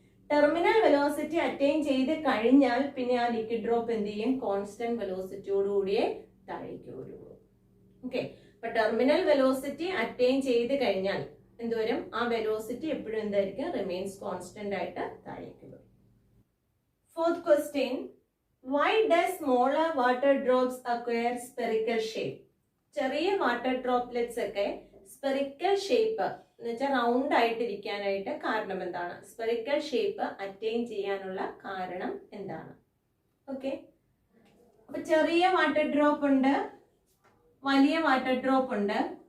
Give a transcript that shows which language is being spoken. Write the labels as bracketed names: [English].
[Malayalam] Terminal velocity attain ചെയ്ത് കഴിഞ്ഞാൽ പിന്നെ ആ ലിക്വിഡ് ഡ്രോപ്പ് എന്ത് ചെയ്യും? കോൺസ്റ്റന്റ് വെലോസിറ്റിയോട് കൂടിയേ താഴേക്ക് വരുള്ളൂ. ഓക്കെ, അപ്പൊ ടെർമിനൽ വെലോസിറ്റി അറ്റൈൻ ചെയ്ത് കഴിഞ്ഞാൽ എന്തുവരും? ആ വെലോസിറ്റി എപ്പോഴും എന്തായിരിക്കും? റിമെയിൻസ് കോൺസ്റ്റന്റ് ആയിട്ട് താഴേക്ക് വരും. [English] Fourth question, why does smaller water drops acquire spherical shape? [Malayalam] ചെറിയ വാട്ടർ ഡ്രോപ്ലെറ്റ്സ് ഒക്കെ സ്പെറിക്കൽ ഷേപ്പ് എന്ന് വെച്ചാൽ റൗണ്ട് ആയിട്ടിരിക്കാനായിട്ട് കാരണം എന്താണ്? സ്പെറിക്കൽ ഷേപ്പ് അറ്റൈൻ ചെയ്യാനുള്ള കാരണം എന്താണ്? ഓക്കെ, അപ്പൊ ചെറിയ വാട്ടർ ഡ്രോപ്പ് ഉണ്ട്, വലിയ വാട്ടർ ഡ്രോപ്പ് ഉണ്ട്.